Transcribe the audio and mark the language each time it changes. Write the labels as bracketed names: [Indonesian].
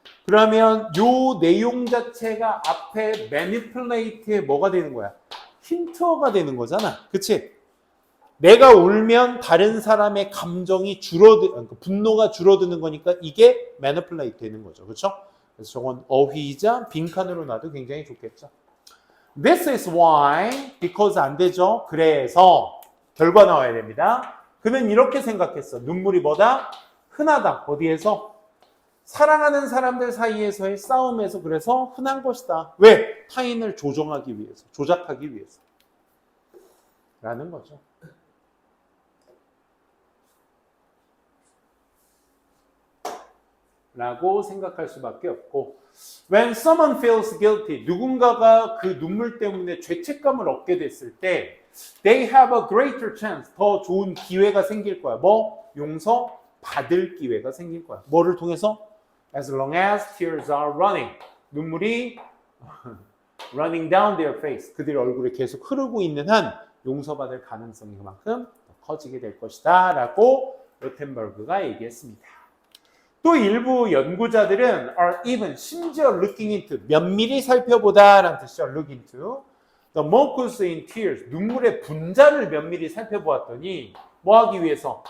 [Korean] 그러면 요 내용 자체가 앞에 manipulate의 뭐가 되는 거야? 힌트어가 되는 거잖아. 그치? 내가 울면 다른 사람의 감정이 분노가 줄어드는 거니까 이게 manipulate 되는 거죠. 그렇죠? 그래서 저건 어휘이자 빈칸으로 놔도 굉장히 좋겠죠. [English] This is why, because [Korean] 안 되죠. 그래서 결과 나와야 됩니다. 그는 이렇게 생각했어. 눈물이 뭐다? 흔하다. 어디에서? 사랑하는 사람들 사이에서의 싸움에서 그래서 흔한 것이다. 왜? 타인을 조정하기 위해서, 조작하기 위해서. 라는 거죠. 라고 생각할 수밖에 없고 [English] When someone feels guilty, [Korean] 누군가가 그 눈물 때문에 죄책감을 얻게 됐을 때 [English] they have a greater chance, [Korean] 더 좋은 기회가 생길 거야. 뭐? 용서 받을 기회가 생길 거야. 뭐를 통해서? [English] As long as tears are running. [Korean] 눈물이 [English] running down their face. [Korean] 그들의 얼굴에 계속 흐르고 있는 한 용서받을 가능성이 그만큼 커지게 될 것이다. 라고 로텐버그가 얘기했습니다. 또 일부 연구자들은 [English] are even [Korean] 심지어 [English] looking into [Korean] 면밀히 살펴보다 라는 뜻이죠. [English] look into the mucus in tears [Korean] 눈물의 분자를 면밀히 살펴보았더니 뭐 하기 위해서?